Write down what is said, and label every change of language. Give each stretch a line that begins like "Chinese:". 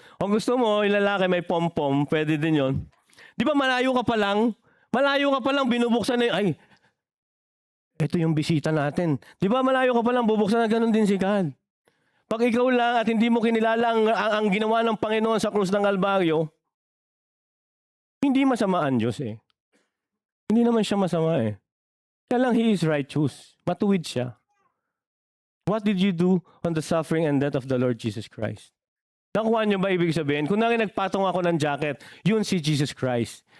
Filipino: O gusto mo, yung lalaki may pom-pom, pwede din yon. Di ba malayo ka pa lang, binubuksan na ay, ito yung bisita natin. Di ba malayo ka pa lang, bubuksan na ganun din si God. Pag ikaw lang at hindi mo kinilala ang ginawa ng Panginoon sa krus ng Kalbaryo, hindi masama ang Diyos eh. Hindi naman siya masama eh. Kaya lang,
English: He is righteous.
Filipino: Matuwid siya.
English: What did you do on the suffering and death of the Lord Jesus Christ?
Filipino: Nakuha niyo ba ibig sabihin? Kung nagpatong ako ng jacket, yun si Jesus Christ.